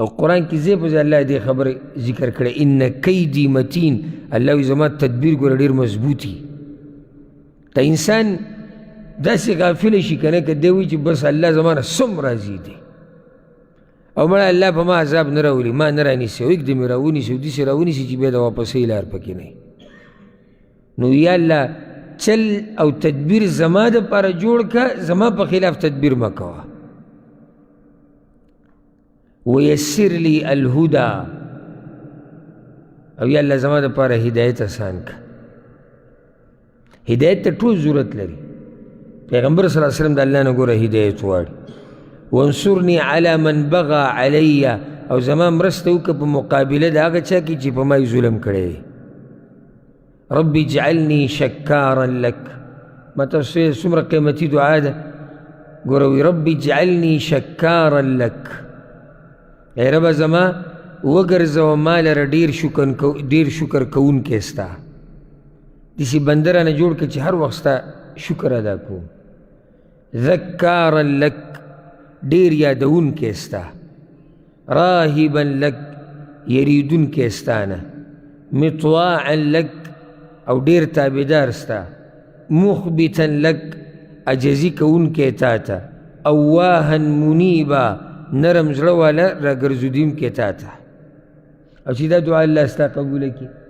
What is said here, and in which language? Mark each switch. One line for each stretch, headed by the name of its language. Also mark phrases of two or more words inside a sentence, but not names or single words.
Pashto: قرآن کې ځای په ځای الله دې خبره ذکر کړی
Arabic: ان کیدی متین
Pashto: الله وایي زما تدبیر ګوره ډېر مضبوطي ته انسان داسې غافله شي که نه که دی وایي چې بس الله زما نه سم راضي دی او مړه الله په ما عذاب نه راولي ما نه رانیسي او اکدم یې راونیسي او داسې راونیسي چې بیا د واپسۍ لار پکې نه نو یا الله چل او تدبیر زما دپاره جوړ که زما په خلاف تدبیر مه کوه
Arabic: ویسر لی الهدى
Pashto: او یا الله زما دپاره هدایت آسان که هدایت ته ټول ضرورت لري پیغمبر صلی الله علیه وسلم د الله نه ګوره هدایت غواړي
Arabic: وانصرني علی من بغى
Pashto: علی او زما مرسته وکړه په مقابله د هغه چا کې چې په ما یې ظلم کړی
Arabic: رب اجعلني شکارا لك
Pashto: ما تاسو څومره قیمتي دعا ده ګوره وی
Arabic: رب اجعلني شکارا لك
Pashto: ای ربه زما وګرځوه ما لره ډېر شکر کوونکی ستا داسې بنده رانه جوړ کړه چې هر وخت ستا شکر ادا کوم
Arabic: ذکارا لك
Pashto: ډېر یادونکی ستا
Arabic: راهبا لك
Pashto: یریدونکی ستا نه
Arabic: مطواعا لك
Pashto: او ډېر تابعدار ستا
Arabic: مخبتا لك
Pashto: عجزي کوونکی تا ته
Arabic: اواها منیبا
Pashto: نرم زړه والا راګرځودونکی تا ته او چې دا دعا الله ستا قبوله کړي